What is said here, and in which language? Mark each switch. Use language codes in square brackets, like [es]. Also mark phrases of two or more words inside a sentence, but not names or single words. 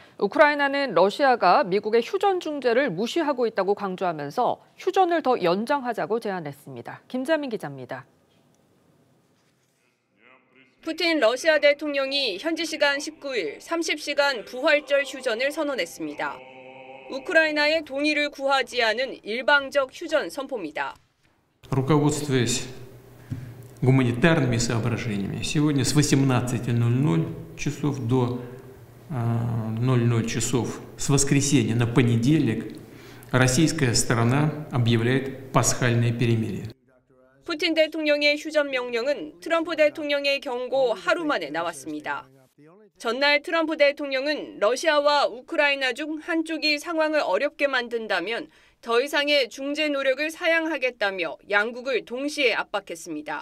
[ko] 우크라이나는 러시아가 미국의 휴전 중재를 무시하고 있다고 강조하면서 휴전을 더 연장하자고 제안했습니다. 김자민 기자입니다. 푸틴 러시아 대통령이 현지 시간 19일 30시간 부활절 휴전을 선언했습니다. 우크라이나의 동의를 구하지 않은 일방적 휴전 선포입니다. [ru] Руководствуясь гуманитарными соображениями, сегодня с 18:00 часов до 00 часов с воскресенья на понедельник российская сторона объявляет пасхальное перемирие. [ko] 푸틴 대통령의 휴전 명령은 트럼프 대통령의 경고 하루 만에 나왔습니다. 전날 트럼프 대통령은 러시아와 우크라이나 중 한쪽이 상황을 어렵게 만든다면 더 이상의 중재 노력을 사양하겠다며 양국을 동시에 압박했습니다.